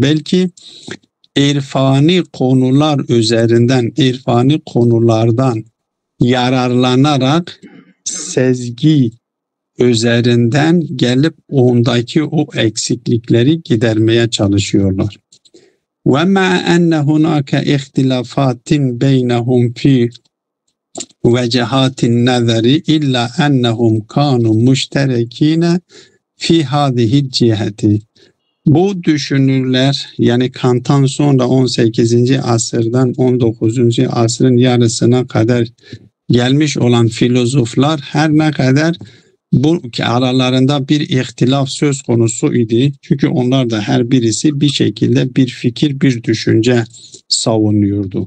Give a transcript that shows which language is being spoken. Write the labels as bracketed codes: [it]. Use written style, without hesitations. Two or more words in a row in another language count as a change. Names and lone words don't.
[tr] Belki irfani konular üzerinden, irfani konulardan yararlanarak sezgi üzerinden gelip ondaki o eksiklikleri gidermeye çalışıyorlar. [ar] وَمَعَ أَنَّ هُنَاكَ اِخْتِلَافَاتٍ بَيْنَهُمْ فِي وَجَهَاتِ النَّظَرِ إِلَّا أَنَّهُمْ كَانُوا مُشْتَرَكِينَ فِي هَذِهِ الْجِهَةِ. [tr] Bu düşünürler, yani Kant'tan sonra 18. asırdan 19. asrın yarısına kadar gelmiş olan filozoflar her ne kadar bu aralarında bir ihtilaf söz konusu idi. Çünkü onlar da her birisi bir şekilde bir fikir, bir düşünce savunuyordu.